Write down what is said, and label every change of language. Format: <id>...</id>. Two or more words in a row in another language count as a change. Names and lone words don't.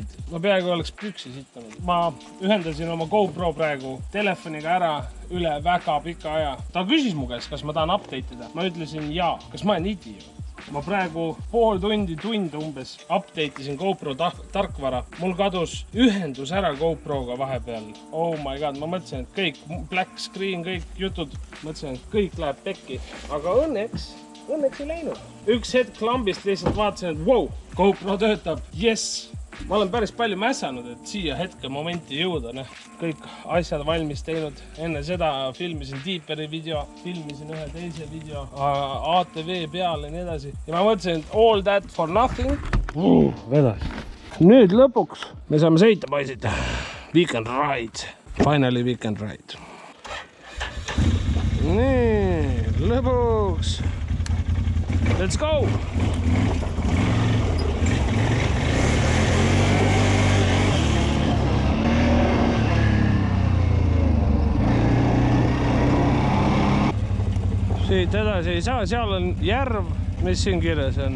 <et>Ma peaaegu oleks püksi sittanud. Ma ühendasin oma GoPro praegu telefoniga ära üle väga pika aja. Ta küsis mu käest, kas ma tahan update'ida. Ma ütlesin jaa. Kas ma olen idioot? Ma praegu pool tund umbes update'isin GoPro tarkvara. Mul kadus ühendus ära GoPro'ga vahepeal.</et> <en>Oh my god,</en> <et>ma mõtlesin, et kõik</et> <en>black screen,</en> <et>kõik jutud, mõtlesin, et kõik läheb pekki. Aga õnneks ei läinud. Üks hetk klambist lihtsalt vaatasin, et wow, GoPro töötab, yes! Ma olen päris palju mässanud, et siia hetke momenti jõuda. Kõik asjad valmis teinud. Enne seda filmisin Deeperi video, filmisin ühe teise video, ATV peale ja nii edasi. Ja ma mõtlesin, et</et> <en>all that for nothing.</en> <et>Vedas. Nüüd lõpuks me saame sõita, poisid.</et> <en>Weekend ride. Finally weekend ride.</en> <et>Nii, lõpuks.</et> <en>Let's go!</en> <et>Siit edasi ei saa, seal on järv, mis siin kirjas on.</et>